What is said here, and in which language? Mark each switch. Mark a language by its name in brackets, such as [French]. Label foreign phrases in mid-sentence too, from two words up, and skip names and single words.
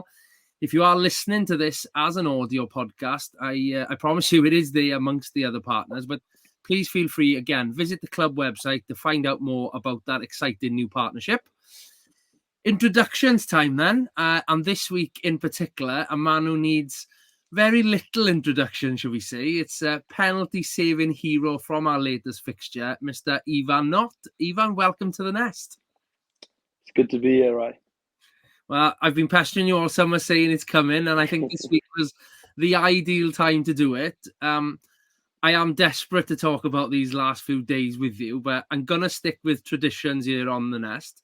[English] If you are listening to this as an audio podcast, I promise you it is there amongst the other partners, but please feel free, again, visit the club website to find out more about that exciting new partnership. Introductions time then, and this week in particular, a man who needs very little introduction, shall we say. It's a penalty-saving hero from our latest fixture, Mr. Ifan Knott. Ifan, welcome to the Nest. It's good to be here, right? Well, I've been pestering you all summer saying it's coming, and I think this week was the ideal time to do it. I am desperate to talk about these last few days with you, but I'm going to stick with traditions here on the Nest.